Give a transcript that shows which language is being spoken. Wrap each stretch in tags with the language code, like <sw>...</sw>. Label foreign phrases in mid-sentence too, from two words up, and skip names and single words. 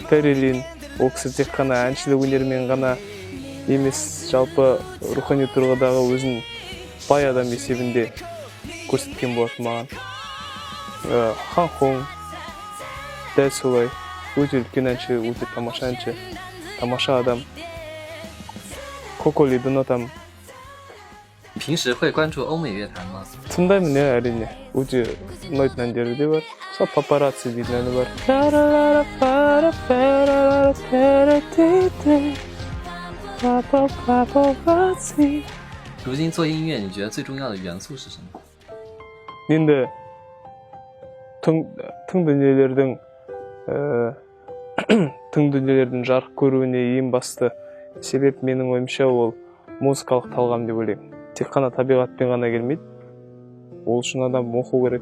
<kk>Терри Лин, ол кісі тек қана әншілік өнерімен ғана емес, жалпы рухани тұрғыдағы өзін бай адам есебінде көрсеткен болатын маған. Хан Хон, дәл солай, өте үлкен әнші, өте тамаша әнші, тамаша адам. Коколиді ұнатамын.</kk> <zh>平时会关注欧美乐坛吗？</zh> <kk>Тыңдаймын, әрине. Өте ұнайтын әндері де бар. Сол папарацци дейтін әні бар.</kk> <zh>如今做音乐，你觉得最重要的元素是什么？</zh> <kk>Енді тың дүниелердің жарық көруіне ең басты себеп менің ойымша ол музыкалық талғам деп ойлаймын. Тек қана табиғатпен ғана келмейді. Ол үшін адам оқу керек.</kk>